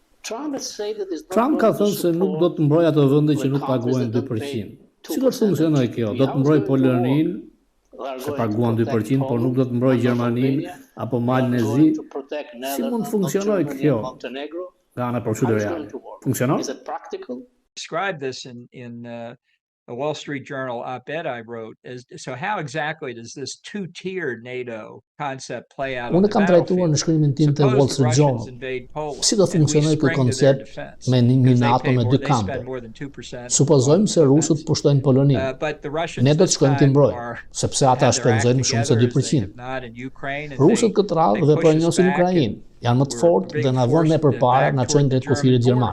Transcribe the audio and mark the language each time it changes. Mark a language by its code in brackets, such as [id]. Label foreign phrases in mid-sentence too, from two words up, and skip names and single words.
[sq] Trump ka thënë se nuk do të mbrojë ato vende që nuk paguajnë 2%. Si do të funksionojë kjo? Do të mbrojë Poloninë, se paguan 2%, por nuk do të mbrojë Gjermaninë apo Malën e Zi. Si mund të funksionojë kjo? Nga ana procedurale. Funksionon? [en] Describe this in a Wall Street Journal op-ed I wrote. So how exactly does this two-tiered NATO concept play out on the [sq] kam trajtuar në shkrimin tim të Wall Street Journal. Si do funksionojë ky koncept me një NATO me dy kampe? Supozojmë se rusët pushtojnë Poloninë. Ne do të shkojmë të mbrojmë, sepse ata shpenzojnë më shumë se 2%. Rusët këtë radhë veprojnë Ukrainë, janë më të fortë dhe na vënë ne përpara na çojnë drejt kufirit gjerman.